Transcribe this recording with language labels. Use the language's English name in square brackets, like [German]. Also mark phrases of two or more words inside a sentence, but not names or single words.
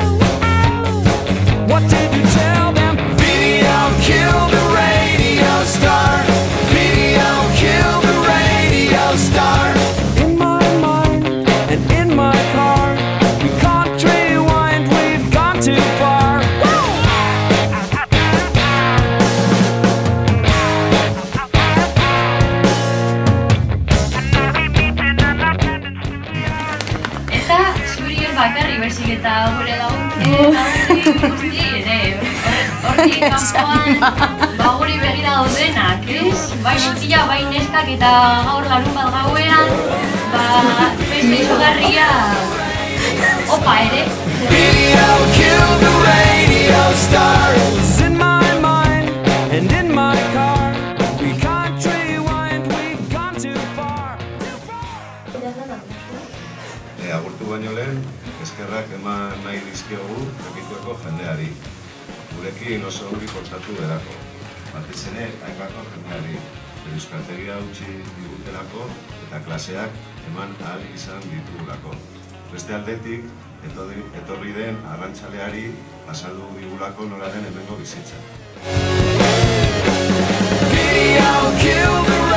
[English] What did you tell them? Video killed the radio star. Video killed the radio star. In my mind and in my car, we can't rewind, we've gone too far. [Basque] Bakarri berzik eta gure laguntzi guzti ere, hortik kanpoan guri begira daudenak, ez? Bai mutila, bai neskak eta gaur larun bat gauean, beste izugarria opa ere. [English] Video killed the radio star. It's in my mind and in my car. We can't rewind, we've gone too far. [Basque] Agurtu baino lehen, eskerrak eman nahi dizkiogu Lekitueko jendeari. Gurekin oso ongi portatu delako. Batez ere, AEKako jendeari. Euskaltegia utzi digutelako eta klaseak eman ahal izan ditugulako. Beste aldetik, etorri den arrantzaleari azaldu digulako nola den hemengo bizitza. [English] Video killed